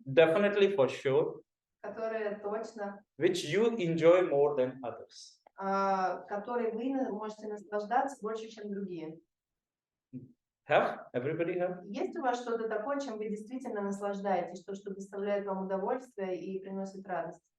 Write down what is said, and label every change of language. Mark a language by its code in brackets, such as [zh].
[en] definitely for sure, [ru] которая точно, [en] which you enjoy more than others. [ru] которой вы можете наслаждаться больше, чем другие. [en] Have? Everybody have? [ru] Есть у вас что-то такое, чем вы действительно наслаждаетесь, что доставляет вам удовольствие и приносит радость?